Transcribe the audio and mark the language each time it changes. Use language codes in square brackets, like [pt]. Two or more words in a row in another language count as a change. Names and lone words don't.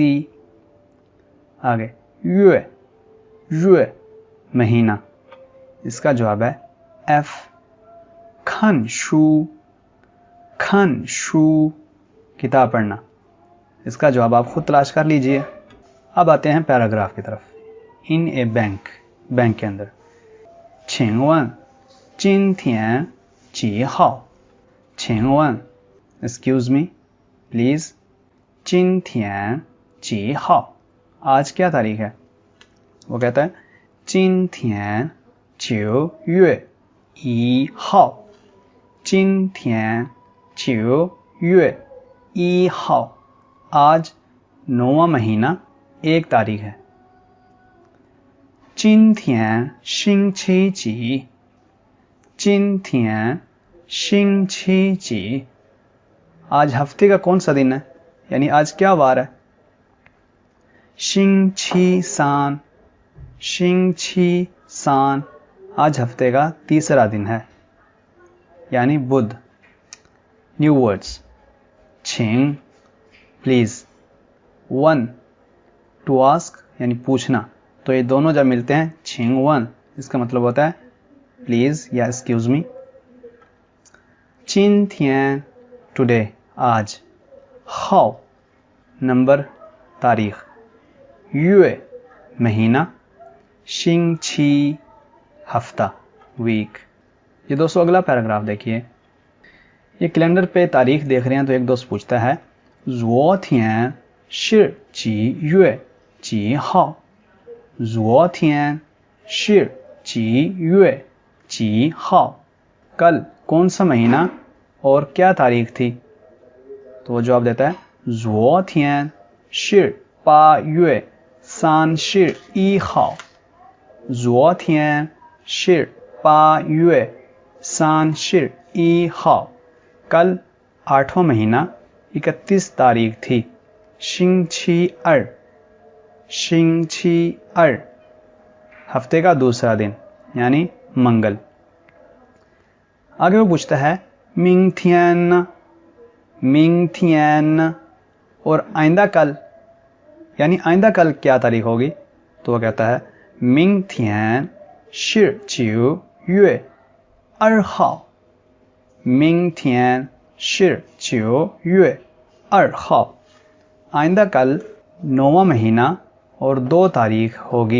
[hi] आगे युए महीना, इसका जवाब है एफ। [zh] 看书 [hi] किताब पढ़ना, इसका जवाब आप खुद तलाश कर लीजिए। अब आते हैं पैराग्राफ की तरफ। [en] in a bank [hi] के अंदर, [zh] 请问今天几号？请问 [en] excuse me please [zh] 今天几号？ [hi] आज क्या तारीख है। वो कहता है [zh] 今天9月1号，今天9月1 号， [hi] आज 9वां महीना 1 तारीख है। [zh] 今天星期几？今天星期几？ [hi] आज हफ्ते का कौन सा दिन है, यानी आज क्या वार है। [zh] 星期三， [hi] आज हफ्ते का तीसरा दिन है, यानी बुध। [en] new words, [hi] 请 प्लीज, 1 [en] to ask [hi] यानी पूछना, तो ये दोनों जब मिलते हैं 请问, इसका मतलब होता है प्लीज या [en] excuse me. [hi] 今天 टुडे आज, 号 नंबर तारीख, 月 महीना, 星期 हफ्ता वीक। ये दोस्तों अगला पैराग्राफ देखिए। ये कैलेंडर पे तारीख देख रहे हैं तो एक दोस्त पूछता है [zh] 昨天是几月几号？昨天是几月几号？ [hi] कल कौन सा महीना और क्या तारीख थी। तो वो जवाब देता है [zh] 昨天是8月31号，昨天是8月31号， [hi] कल 8वां महीना 31 तारीख थी। [zh] 星期二， 星期二 [hi] हफ्ते का दूसरा दिन यानी मंगल। आगे वो पूछता है [zh] 明天 [hi] और आइंदा कल, यानी आइंदा कल क्या तारीख होगी। [zh] तो वो कहता है 明天是九月2号，明天是九月2号， [hi] आइंदा कल 9वां महीना और 2 तारीख होगी।